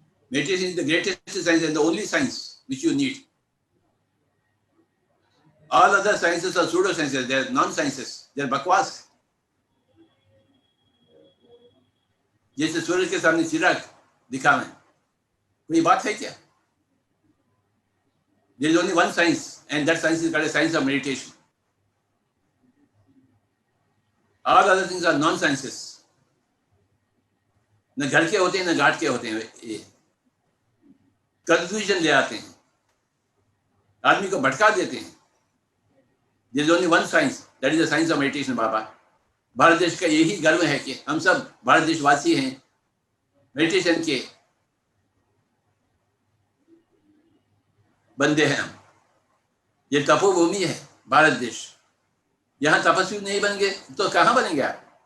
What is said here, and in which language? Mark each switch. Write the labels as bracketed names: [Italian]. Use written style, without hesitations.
[Hindi] Meditation is the greatest science and the only science which you need. All other sciences are pseudo-sciences, they are non-sciences, they are bakwas. जैसे सूरज के सामने चिराग दिखावे, कोई बात है क्या? [English] There is only one science, and that science is called a science of meditation. All other things are non-sciences. [Hindi] न घर के होते हैं, न घाट के होते हैं. ये कंफ्यूजन ले आते हैं, आदमी को भटका देते हैं. [English] There is only one science, that is the science of meditation. [Hindi] बाबा, भारत देश का यही गर्व है कि हम सब भारत देशवासी हैं. मेडिटेशन के बंदे हैं हम. ये तपोभूमि है भारत देश. यहाँ तपस्वी नहीं बनेंगे तो कहाँ बनेंगे आप?